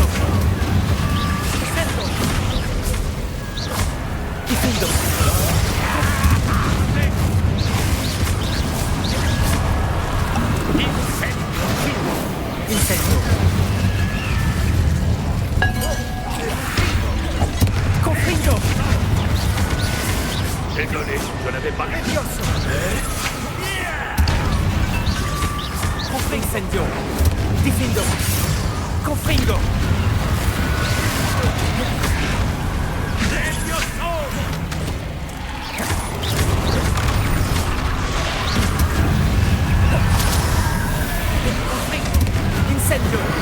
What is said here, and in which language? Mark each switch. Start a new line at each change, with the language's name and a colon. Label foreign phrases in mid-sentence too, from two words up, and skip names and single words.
Latin: Incendio! Diffindo! Incendio! Confringo!
French: Désolé, je n'avais pas...
Latin: Leviosa! Confrincendio! Diffindo! Confringo! Incendio!